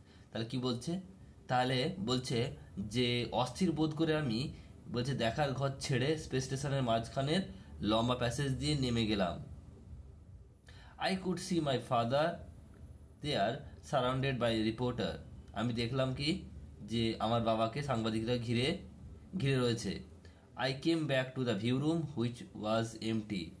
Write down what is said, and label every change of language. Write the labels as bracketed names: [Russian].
[Bangla] তাহলে কি বলছে, তাহলে বলছে যে অস্থির বোধ করে আমি বলছে দেখার ঘর ছেড়ে স্পেস স্টেশনের মাঝখানের লম্বা প্যাসেজ দিয়ে নেমে গেলাম। [English] I could see my father there surrounded by reporter. [Bangla] আমি দেখলাম কি যে আমার বাবাকে সাংবাদিকরা ঘিরে রয়েছে। [English] I came back to the view room which was empty.